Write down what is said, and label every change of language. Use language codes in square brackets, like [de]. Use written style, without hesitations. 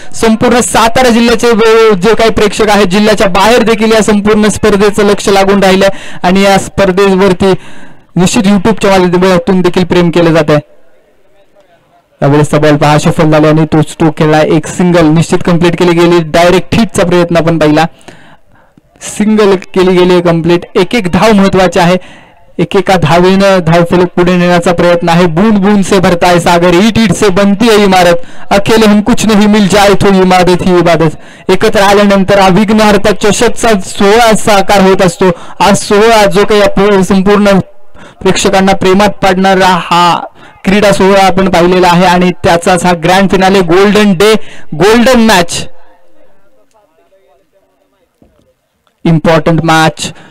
[mr] संपूर्ण सातारा जिल्ह्याचे जे काही प्रेक्षक आहेत, जिल्ह्याच्या बाहेर देखील या संपूर्ण स्पर्धेचं लक्ष लागून राहिलंय आणि या स्पर्धेवरती निश्चित युट्यूबच्या माध्यमातून देखील प्रेम केलं जात आहे. त्यावेळेसचा बॉल पहा सफल झाला आणि तो स्ट्रोक खेळला. एक सिंगल निश्चित कंप्लीट केली गेली. डायरेक्ट हिटचा प्रयत्न आपण पाहिला. सिंगल केली गेली कंप्लीट. एक धाव महत्वाची आहे. एकेका धावेनं धावफलक पुढे नेण्याचा प्रयत्न आहे. [hi] बूंद बूंद से भरता है सागर, ईट ईट से बनती है इमारत, अकेले हम कुछ नहीं मिल जाए तो इमारत ही इबादत. [mr] एकत्र आल्यानंतर हा विघ्नहर्ता चषकचा सोहळा साकार होत असतो. आज सोहळा जो काही संपूर्ण प्रेक्षकांना प्रेमात पाडणारा हा क्रीडा सोहळा आपण पाहिलेला आहे आणि त्याचाच हा grand finale, golden day, golden match, important match.